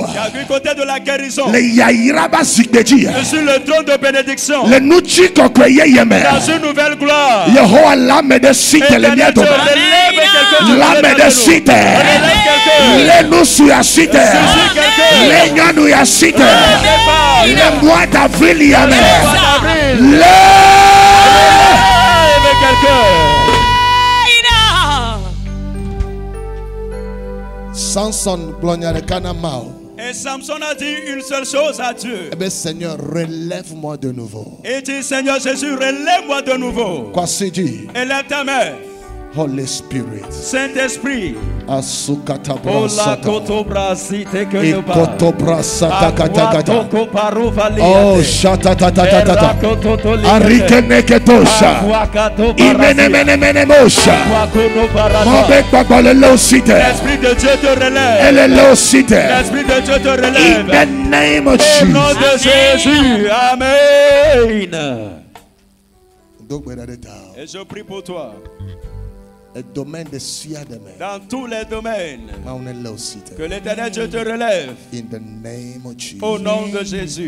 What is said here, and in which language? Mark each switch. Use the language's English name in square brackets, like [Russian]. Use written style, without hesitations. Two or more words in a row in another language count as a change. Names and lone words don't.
[French] du côté de la guérison, les yairaba sikbeji, sur le trône de bénédiction, les nuchi kokweye yeme, dans une nouvelle gloire, Yehowa l'âme de cite les miedo, l'âme de cite, les nusu ya cite, les nyanu ya cite, les mois d'avril yame, Samson et Samson a dit une seule chose à Dieu. Eh bien, Seigneur, relève-moi de nouveau. Et dit, Seigneur Jésus, relève-moi de nouveau. Quoi c'est dit? Élève ta main. [English] Holy Spirit. [French] Saint-Esprit. Asukata brasata. Oh, shatatatata. Arikeneketosha. Imenemenemenemosha. Mobek babalelosite. L'Esprit de Dieu te relève. Elelosite. L'Esprit de Dieu te relève. [English] In the name of Jesus. [French] Au nom de Jésus. Amen. Et je prie pour toi. Dans tous les domaines, que l'Éternel Dieu te relève. Au nom de Jésus.